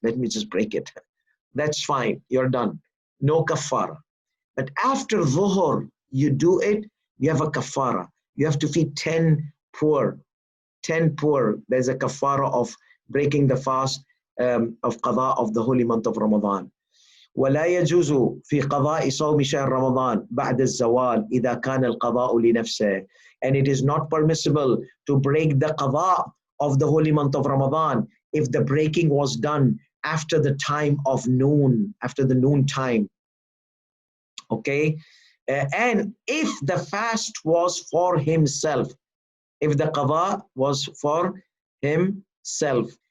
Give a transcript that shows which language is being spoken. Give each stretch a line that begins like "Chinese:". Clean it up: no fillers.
English: Let me just break it. That's fine. You're done. No kafara. But after dhuhr, you do it, you have a kafara. You have to feed 10 poor. 10 poor. There's a kafara of breaking the fast of qada of the holy month of Ramadan.
Arabic: ولا يجوز في قضاء صوم شهر رمضان بعد الزوال إذا كان القضاء لنفسه.
English: And it is not permissible to break the qada of the holy month of Ramadan if the breaking was done after the time of noon, after the noon time. Okay? And if the fast was for himself, if the qada was for himself.